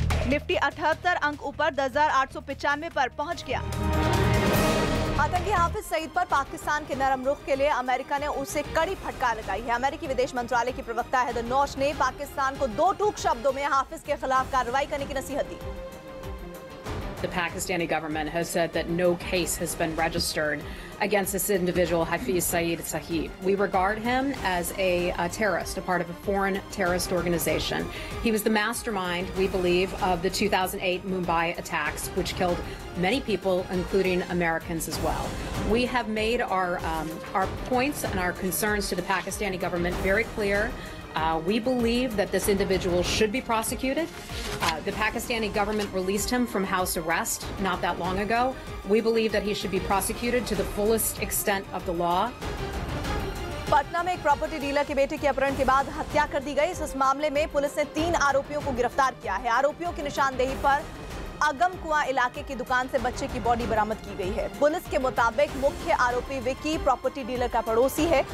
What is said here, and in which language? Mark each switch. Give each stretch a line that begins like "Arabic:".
Hindi: Nifty 78 अंक ऊपर 10,895 पर पहुंच गया। आतंकी हाफिज सईद पर पाकिस्तान के नरम रुख के लिए अमेरिका ने उसे कड़ी फटकार लगाई है। अमेरिकी विदेश मंत्रालय के प्रवक्ता हेदर नौश ने पाकिस्तान को 2 टूक शब्दों में हाफिज के खिलाफ कार्रवाई करने की नसीहत दी।
English: The Pakistani government has said that no case has been registered against this individual, Hafiz Saeed Sahib. We regard him as a terrorist, a part of a foreign terrorist organization. He was the mastermind, we believe, of the 2008 Mumbai attacks, which killed many people, including Americans as well. We have made our points and our concerns to the Pakistani government very clear. We believe that this individual should be prosecuted. The Pakistani government released him from house arrest not that long ago. We believe that he should be prosecuted to the fullest extent of the law.
Hindi: Patna में एक property dealer के बेटे के अपहरण के बाद हत्या कर दी गई। इस मामले में पुलिस ने 3 आरोपियों को गिरफ्तार किया है। आरोपियों की निशानदेही पर अगम कुआं इलाके की दुकान से बच्चे की बॉडी बरामद की गई है। पुलिस के मुताबिक मुख्य आरोपी विक्की प्रॉपर्टी डीलर का पड़ोसी है।